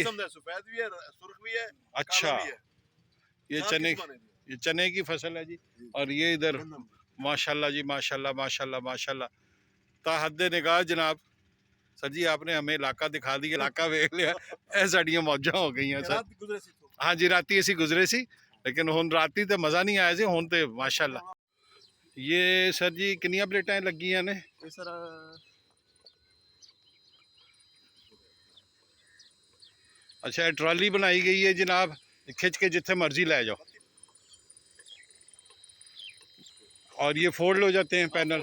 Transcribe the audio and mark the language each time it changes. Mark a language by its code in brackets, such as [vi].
[ur] قسم دا سفید بھی ہے، سرخ بھی ہے، کالا اچھا بھی ہے. یہ چار چنے قسم نے. یہ چنے کی فصل ہے جی. جی اور یہ ادھر گندم. ماشاءاللہ جی، ماشاءاللہ ماشاءاللہ ماشاءاللہ تا حد نگاہ جناب. سر جی آپ نے ہمیں علاقہ دکھا دیا، [pa] علاقہ ویکھ لیا، اے ساڈیاں موجاں ہو گئی ہیں سر. رات گزرے سی تو. ہاں جی راتی اسی گزرے سی، لیکن ہن راتی تے مزہ نہیں آیا سی، ہن تے ماشاءاللہ. یہ سر جی کنیاں پلیٹیں لگی ہیں نے؟ [ur] سر اچھا ٹرالی بنائی گئی ہے جناب، [pa] کھچ کے جتھے مرضی لے جاؤ، [ur] اور یہ فولڈ ہو جاتے ہیں پینل.